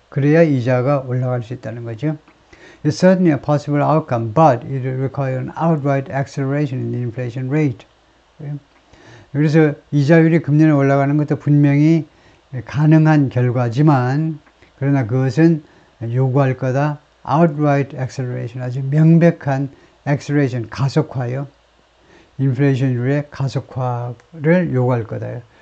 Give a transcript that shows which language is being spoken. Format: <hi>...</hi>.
<ko>그래야 이자가 올라갈 수 있다는 거죠.</ko> <en>It's certainly a possible outcome, but it will require an outright acceleration in the inflation rate.</en> <ko>그래서 이자율이 금년에 올라가는 것도 분명히 가능한 결과지만, 그러나 그것은 요구할 거다.</ko> <en>outright acceleration,</en> <ko>아주 명백한 acceleration, 가속화요. 인플레이션율의 가속화를 요구할 거다.</ko>